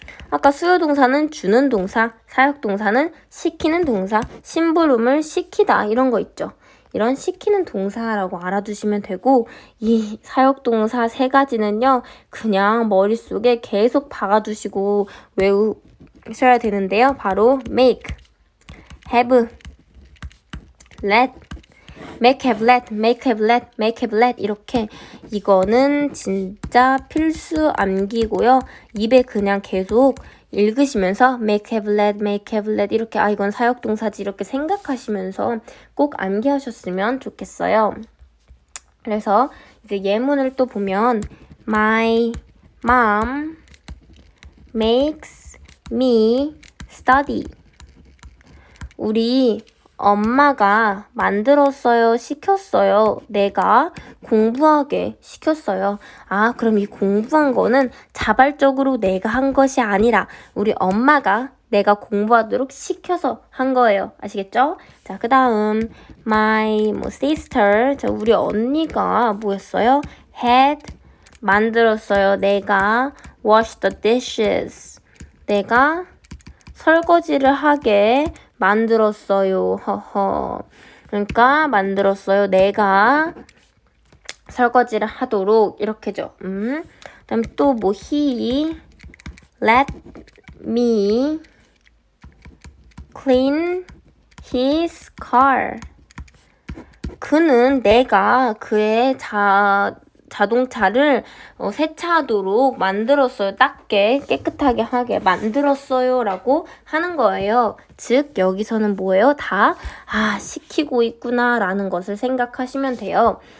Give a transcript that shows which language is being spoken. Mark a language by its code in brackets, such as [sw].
[ko] 아까 수요동사는 주는 동사, 사역동사는 시키는 동사, 심부름을 시키다 이런 거 있죠. 이런 시키는 동사라고 알아두시면 되고, 이 사역동사 세 가지는요, 그냥 머릿속에 계속 박아두시고 외우셔야 되는데요. 바로 make, have, let, make, have, let, make, have, let, make, have, let 이렇게 이거는 진짜 필수 암기고요. 입에 그냥 계속 읽으시면서 make, have, let, make, have, let 이렇게 이건 사역동사지 이렇게 생각하시면서 꼭 암기하셨으면 좋겠어요. 그래서 이제 예문을 또 보면 [en] My mom makes me study. [ko] 우리 엄마가 만들었어요, 시켰어요. 내가 공부하게 시켰어요. 그럼 이 공부한 거는 자발적으로 내가 한 것이 아니라 우리 엄마가 내가 공부하도록 시켜서 한 거예요. 아시겠죠? 자, 그 다음 my sister. 자, 우리 언니가 뭐였어요? had 만들었어요. 내가 [en] wash the dishes. [ko] 내가 설거지를 하게 만들었어요. 허허. 그러니까 만들었어요. 내가 설거지를 하도록 이렇게죠. 그다음 또 뭐 [en] he let me clean his car. [ko] 그는 내가 그의 자동차를 세차하도록 만들었어요. 닦게 깨끗하게 하게 만들었어요 라고 하는 거예요. 즉 여기서는 뭐예요? 다 시키고 있구나 라는 것을 생각하시면 돼요.